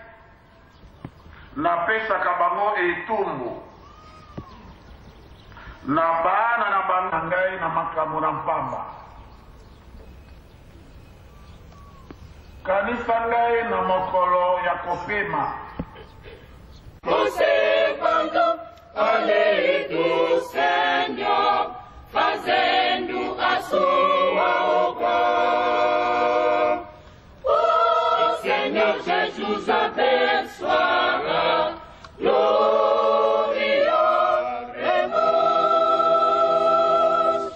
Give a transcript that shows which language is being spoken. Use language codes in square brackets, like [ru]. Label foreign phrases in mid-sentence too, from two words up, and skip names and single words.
[ln] napesaka bango etumbu na bana na bana ngai na makambo na mpamba kanisa ngai na mokolo ya kopema [pt] Conservando a lei do Senhor, fazendo a sua obra. O Senhor Jesus abençoará, gloriaremos.